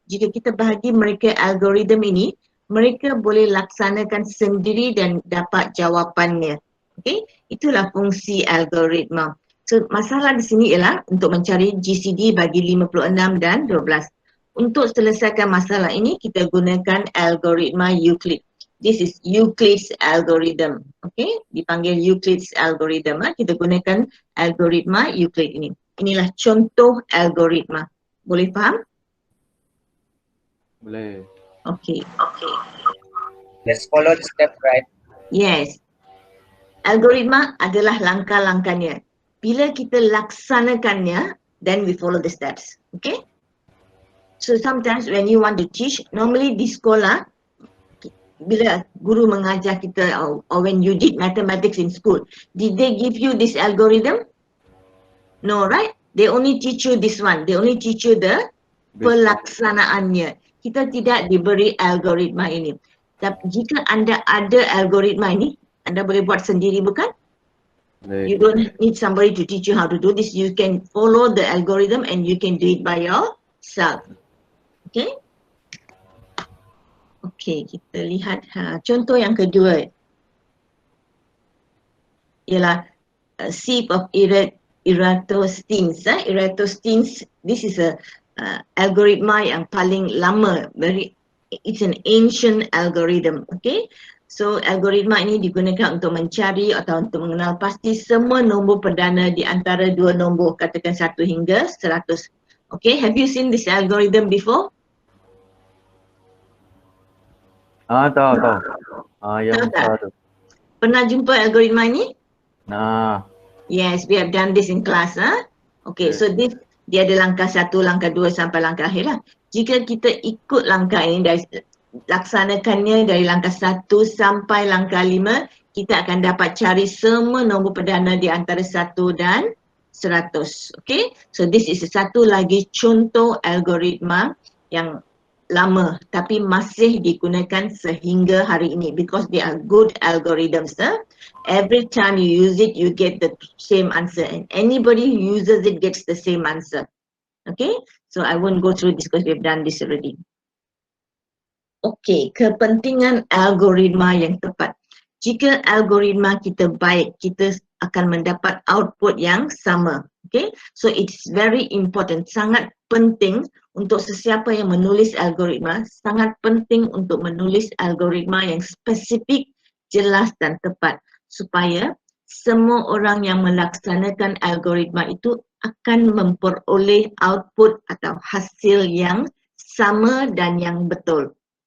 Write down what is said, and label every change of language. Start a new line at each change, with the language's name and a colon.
Malay: Jika kita bahagi mereka algorithm ini, mereka boleh laksanakan sendiri dan dapat jawapannya. Okay, itulah fungsi algoritma. So, masalah di sini ialah untuk mencari GCD bagi 56 dan 12. Untuk selesaikan masalah ini, kita gunakan algoritma Euclid.
English: This is Euclid's algorithm.
Malay: Okay, dipanggil Euclid's algorithm. Kita gunakan algoritma Euclid ini. Inilah contoh algoritma. Boleh faham? Boleh. Okay.
English: Let's follow the step, right? Yes.
Malay: Algoritma adalah langkah-langkahnya. Bila kita laksanakannya,
English: then we follow the steps. Okay? So sometimes when you want to teach, normally
Malay: di sekolah, bila guru mengajar kita
English: or when you did mathematics in school, did they give you this algorithm? No, right? They only teach you this one. They only teach you the
Malay: pelaksanaannya. Kita tidak diberi algoritma ini. Tapi jika anda ada algoritma ini, anda boleh buat sendiri, bukan? Boleh.
English: You don't need somebody to teach you how to do this. You can follow the algorithm and you can do it by yourself. Okay?
Malay: Okay, kita lihat contoh yang kedua ialah sieve of Eratosthenes.
English: Eratosthenes, this is a
Malay: algoritma yang paling lama.
English: It's an ancient algorithm.
Malay: Okay, so algoritma ini digunakan untuk mencari atau untuk mengenal pasti semua nombor perdana di antara dua nombor, katakan 1 hingga 100.
English: Okay, have you seen this algorithm before?
Malay: Tahu. Yang Tahu tak? besar tu. Pernah jumpa algoritma ini? Nah.
English: Yes, we have done this in class.
Malay: Okay, so dia ada langkah 1, langkah 2 sampai langkah akhir lah. Jika kita ikut langkah ini, laksanakannya dari langkah 1 sampai langkah 5, kita akan dapat cari semua nombor perdana di antara 1 dan 100. Okay,
English: so this is
Malay: satu lagi contoh algoritma yang lama tapi masih digunakan sehingga hari ini
English: because they are good algorithms. Every time you use it, you get the same answer, and anybody who uses it gets the same answer. Okay, so I won't go through this because we've done this already.
Malay: Okay, kepentingan algoritma yang tepat. Jika algoritma kita baik, kita akan mendapat output yang sama. Okay,
English: so it's very important,
Malay: sangat penting untuk sesiapa yang menulis algoritma, sangat penting untuk menulis algoritma yang spesifik, jelas dan tepat supaya semua orang yang melaksanakan algoritma itu akan memperoleh output atau hasil yang sama dan yang betul.